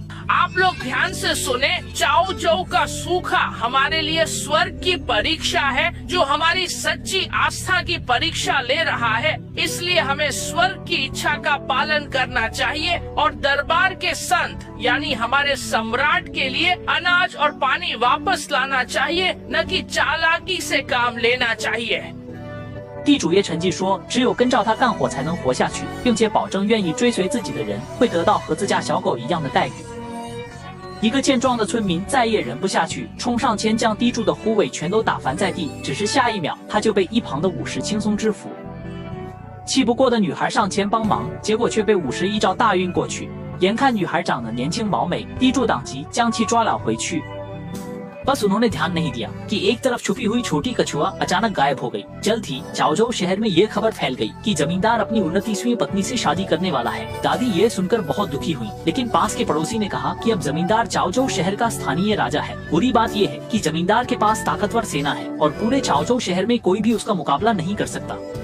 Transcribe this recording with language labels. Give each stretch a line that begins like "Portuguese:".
Hindi: आप लोग ध्यान से सुने, चाओ चौ का सूखा हमारे लिए स्वर्ग की परीक्षा है, जो हमारी सच्ची आस्था की परीक्षा ले रहा है। इसलिए हमें स्वर्ग की इच्छा का पालन करना चाहिए और दरबार के संत यानी हमारे सम्राट के लिए अनाज और पानी वापस लाना चाहिए, न कि चालाकी से काम लेना चाहिए।
Chinese: 地主也趁机说，只有跟照他干活才能活下去，并且保证愿意追随自己的人会得到和自家小狗一样的待遇。一个健壮的村民再也忍不下去，冲上前将地主的护卫全都打翻在地。只是下一秒，他就被一旁的武士轻松制服。气不过的女孩上前帮忙，结果却被武士一招大晕过去。眼看女孩长得年轻貌美，地主当即将其抓了回去。
Hindi: बस उन्होंने ध्यान नहीं दिया कि एक तरफ छुपी हुई छोटी कछुआ अचानक गायब हो गई। जल्द ही चाओजो शहर में ये खबर फैल गई कि जमींदार अपनी 29वीं पत्नी से शादी करने वाला है। दादी ये सुनकर बहुत दुखी हुई, लेकिन पास के पड़ोसी ने कहा कि अब जमींदार चाओजो शहर का स्थानीय राजा है। बुरी बात ये है कि जमींदार के पास ताकतवर सेना है और पूरे चाओजो शहर में कोई भी उसका मुकाबला नहीं कर सकता।